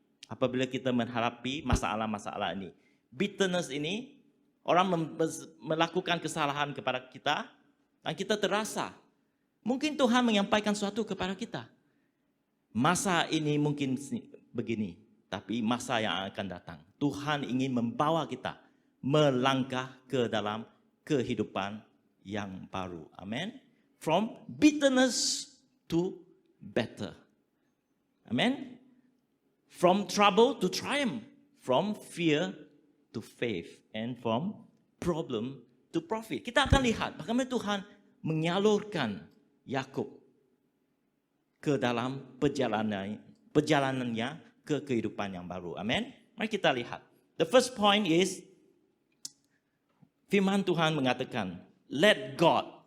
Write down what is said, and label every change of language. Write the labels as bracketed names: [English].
[Malay] Apabila kita menghadapi masalah-masalah ini, bitterness ini, orang melakukan kesalahan kepada kita, dan kita terasa, mungkin Tuhan menyampaikan sesuatu kepada kita. Masa ini mungkin begini, tapi masa yang akan datang, Tuhan ingin membawa kita melangkah ke dalam kehidupan yang baru. Amin. [English] From bitterness to better. [Malay] Amin. [English] From trouble to triumph. From fear to faith. And from problem to profit. [Malay] Kita akan lihat bagaimana Tuhan menyalurkan Yakub ke dalam perjalanannya ke kehidupan yang baru. Amin. Mari kita lihat. [English] The first point is, [Malay] firman Tuhan mengatakan, [English] let God.